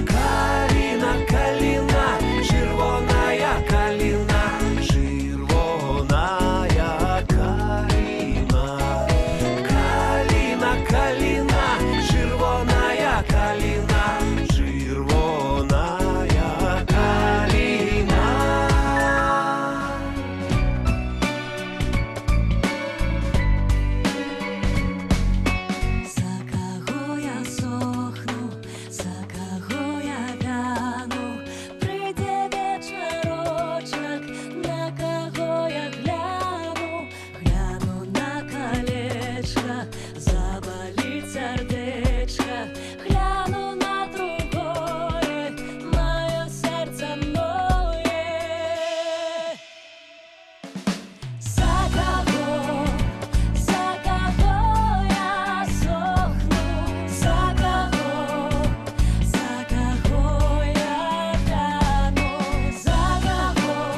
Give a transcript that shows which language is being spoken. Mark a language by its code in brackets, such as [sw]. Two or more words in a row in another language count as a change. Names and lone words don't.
[be] Каліна, каліна, чырвоная каліна, чырвоная каліна. Каліна, каліна, чырвоная каліна, чырвоная каліна. [uk] За кого я сохну, за кого я вяну, прийде вечорочок, на кого я гляну, гляну на колечко, заболит сердечко, гляну на другое, мое сердце ноет. За кого я сохну, за кого я вяну, за кого